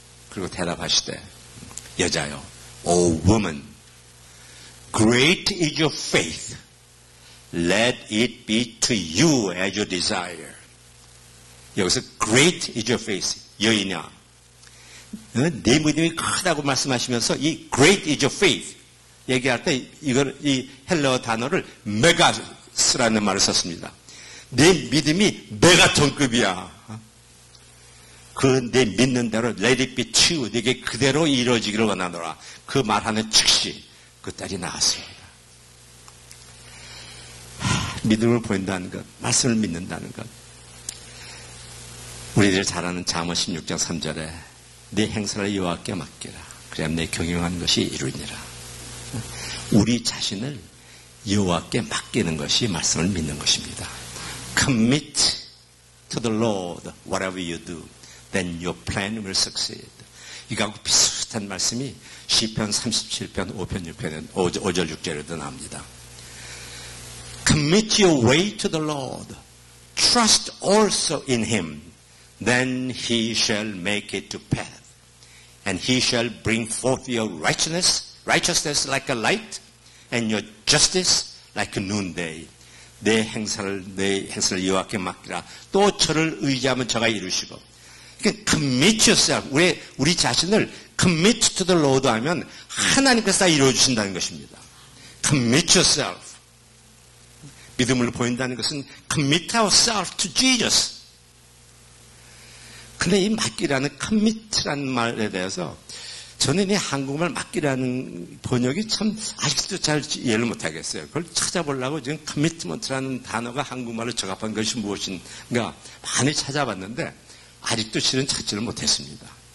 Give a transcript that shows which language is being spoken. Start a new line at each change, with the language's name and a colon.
Korean: 그리고 대답하시되 여자요,
English: O woman, great is your faith. Let it be to you as you desire.
Korean: 여기서
English: great is your faith.
Korean: 여인아, 내 믿음이 크다고 말씀하시면서 이
English: great is your faith
Korean: 얘기할 때 이 헬라어 단어를 메가스라는 말을 썼습니다. 내 믿음이 메가톤급이야. 그 내 믿는 대로
English: let it be to you.
Korean: 내게 그대로 이루어지기를 원하노라. 그 말하는 즉시 그 딸이 나왔습니다. 믿음을 보인다는 것, 말씀을 믿는다는 것. 우리들 잘 아는 잠언 16장 3절에 내 행사를 여호와께 맡기라. 그래야 내 경영하는 것이 이루니라. 우리 자신을 여호와께 맡기는 것이 말씀을 믿는 것입니다.
English: Commit to the Lord whatever you do, then your plan will succeed.
Korean: 이거하고 비슷한 말씀이 시편 37편 5편 6편 5절 6절에도 나옵니다.
English: Commit your way to the Lord. Trust also in Him. then he shall make it to pass. And he shall bring forth your righteousness like a light, and your justice like a noonday.
Korean: 내 행사를 여호와께 맡기라. 또 저를 의지하면 저가 이루시고. 그러니까
English: commit yourself.
Korean: 우리 자신을
English: commit to the Lord
Korean: 하면 하나님께서 다 이루어주신다는 것입니다.
English: commit yourself.
Korean: 믿음을 보인다는 것은
English: commit ourselves to Jesus.
Korean: 근데 이 맡기라는 commit라는 말에 대해서 저는 이 한국말 맡기라는 번역이 참 아직도 잘 이해를 못하겠어요. 그걸 찾아보려고 지금 commitment라는 단어가 한국말로 적합한 것이 무엇인가 많이 찾아봤는데 아직도 실은 찾지를 못했습니다.